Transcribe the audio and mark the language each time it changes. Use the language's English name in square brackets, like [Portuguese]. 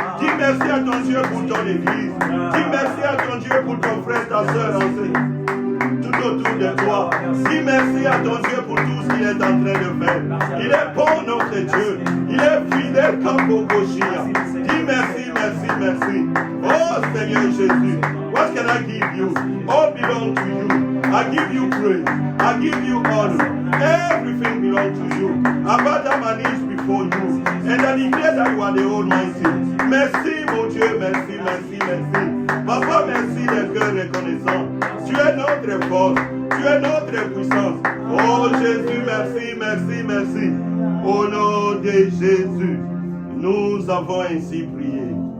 [French] Dis merci à ton Dieu pour ton église. Dis merci à ton Dieu pour ton frère, ta soeur, tout tout autour de toi. Dis merci à ton Dieu pour tout ce qu'il est en train de faire. Il est bon, notre Dieu. Il est fidèle comme Bogoshia. Dis merci, merci, merci. Oh Seigneur Jésus, [English] what can I give you? All belongs to you. I give you praise. I give you honor. Everything belongs to you. I bow down my knees before you. And I declare that you are the Almighty. [French] Merci, mon Dieu, merci, merci, merci. Papa, merci de cœur reconnaissant. Tu es notre force. Tu es notre puissance. Oh Jésus, merci, merci, merci. Au nom de Jésus, nous avons ainsi prié.